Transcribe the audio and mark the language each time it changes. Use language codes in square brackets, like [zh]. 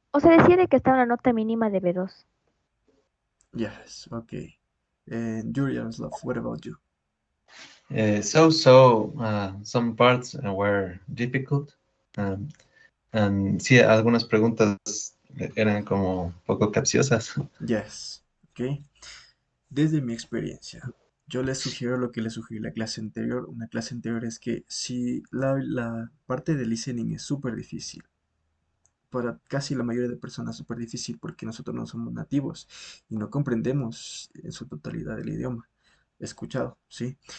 [es] decía de que estaba la nota mínima de B2. [en] Yes, okay. And Yaroslav, what about you? Some parts were difficult. [es] um, and sí, algunas preguntas eran como poco capciosas. [en] Yes, okay. [es] Desde mi experiencia, yo les sugiero lo que les sugerí la clase anterior. Una clase anterior es que si la parte de listening es súper difícil, para casi la mayoría de personas súper difícil porque nosotros no somos nativos y no comprendemos en su totalidad el idioma escuchado, ¿sí?